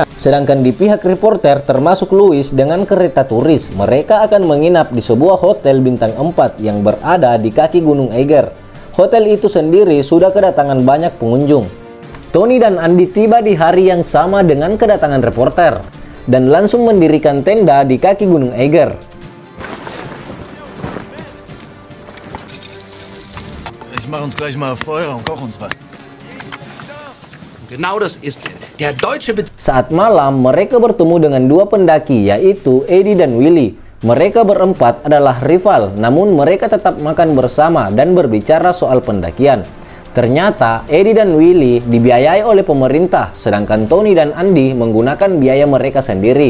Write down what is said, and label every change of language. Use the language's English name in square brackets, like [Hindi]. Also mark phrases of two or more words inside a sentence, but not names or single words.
[Indonesian] Sedangkan di pihak reporter termasuk Louis dengan kereta turis, mereka akan menginap di sebuah hotel bintang 4 yang berada di kaki Gunung Eiger. Hotel itu sendiri sudah kedatangan banyak pengunjung. Tony dan Andy tiba di hari yang sama dengan kedatangan reporter dan langsung mendirikan tenda di kaki Gunung Eiger. [German] Ich mach uns gleich mal Feuer und koch uns was. Genau das ist er. Der deutsche [Indonesian] Saat malam, mereka bertemu dengan dua pendaki, yaitu Eddie dan Willy. Mereka berempat adalah rival, namun mereka tetap makan bersama dan berbicara soal pendakian. Ternyata, Eddie dan Willy dibiayai oleh pemerintah, sedangkan Tony dan Andy menggunakan biaya mereka sendiri.